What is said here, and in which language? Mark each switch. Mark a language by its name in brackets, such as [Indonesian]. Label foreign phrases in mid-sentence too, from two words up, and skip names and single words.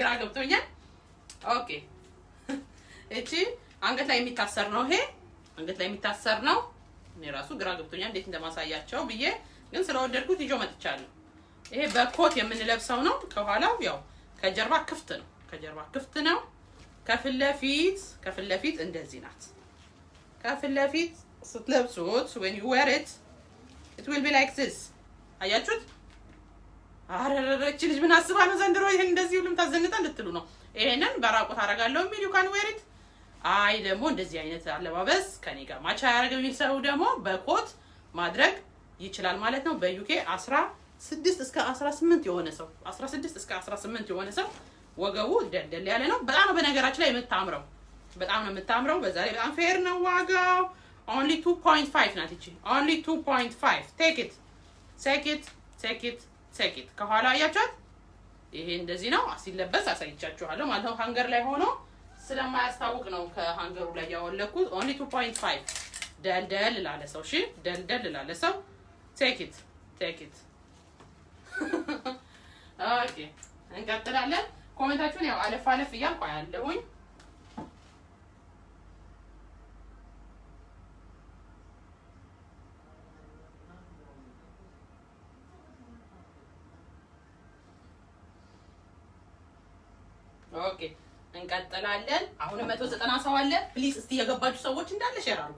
[Amharic] ግራ ገብቶኛል። ኦኬ እቺ አንገት ላይ የሚታሰር ነው። ይሄ አንገት ላይ የሚታሰር ነው። እኔ ራሱ ግራ ገብቶኛል እንዴት እንደማሳያቸው ብዬ ግን ስለወደድኩት ይዞ መጥቻለሁ። ይሄ በኮት የምንለብሰው ነው። ከኋላው ያው ከጀርባ ክፍት ነው። ከጀርባ ክፍት ነው። ከፊት ለፊት እንደዚህ ናት። ከፊት ለፊት ስትለብሱት [English] when you wear it it will be like this [Amharic] አያችሁት? አረረች ልጅ ምን አስባ ነው ዘንድሮ ይሄን እንደዚህ ሁሉም ታዘንጣ እንድትሉ ነው። ይሄንን በራቁት አደርጋለሁ የሚል [English] you can wear it። [Amharic] አይ ደግሞ እንደዚህ አይነት አለባበስ ከኔ ጋር ማቻ ያደርገው የሚል ሰው ደግሞ በኮት ማድረግ ይችላል ማለት ነው። በዩኬ 16 እስከ 18 የሆነ ሰው 16 እስከ 18 የሆነ ሰው ወገቡ ደልደል ያለ ነው። በጣም ነው በነገራችን ላይ የምታምረው። በጣም ነው የምታምረው። በዛ ላይ በጣም ፌር ነው ዋጋው። only 2.5 ናት እቺ [English] only 2.5 take it take it take it take it። [Amharic] ከኋላ አያቻት ይሄ እንደዚህ ነው። ሲለበስ አሳይቻችኋለሁ ማለት ነው። ሃንገር ላይ ሆኖ ስለማያስታውቅ ነው ከሃንገሩ ላይ ያወለኩት። only 2.5 ደልደል ላለ ሰው እሺ፣ ደልደል ላለ ሰው [English] take it take it። [Amharic] ኦኬ እንቀጥላለን። ኮሜንታችሁን ያው አለፍ አለፍ እያልኩ አያለሁኝ። ኦኬ እንቀጥላለን። አሁን 190 ሰው አለ። ፕሊዝ እስቲ የገባችሁ ሰዎች እንዳለ ሼር አድርጉ።